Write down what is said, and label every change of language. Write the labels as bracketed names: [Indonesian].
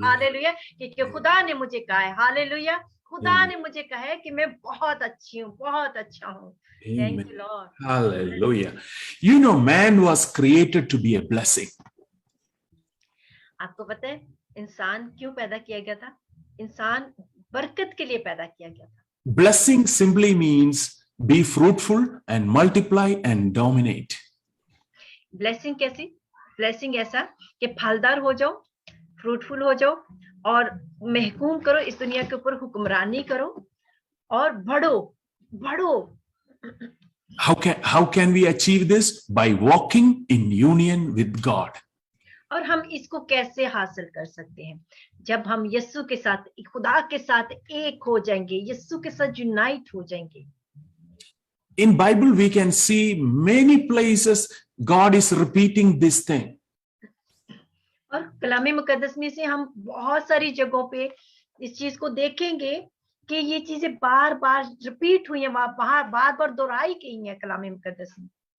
[Hindi] Hallelujah, क्योंकि खुदा ने मुझे कहा है। हालेलुया, खुदा ने मुझे कहा है कि मैं बहुत अच्छी हूँ, बहुत अच्छा हूँ। [English] Thank you, Lord. Hallelujah. You know, man was created to be a blessing. [Hindi] आपको पता है इंसान क्यों पैदा किया गया था? इंसान बरकत के लिए पैदा किया गया था। [English] Blessing simply means be fruitful and multiply and dominate. [Hindi] Blessing कैसी? ब्लेसिंग ऐसा कि फलदार हो जाओ, फ्रूटफुल हो जाओ और महकूम करो, इस दुनिया के ऊपर हुक्मरानी करो और बढ़ो बढ़ो। [English] How can we achieve this? By walking in union with God. [Hindi] और हम इसको कैसे हासिल कर सकते हैं? जब हम यीशु के साथ, खुदा के साथ एक हो जाएंगे, यीशु के साथ यूनाइट हो जाएंगे। [English] In Bible we can see many places God is repeating this thing. [Hindi] और कलाम मुकद्दस में से हम बहुत सारी जगहों पे इस चीज को देखेंगे कि ये चीजें बार बार रिपीट हुई हैं, बार बार दोहराई गई हैं कलाम मुकद्दस में।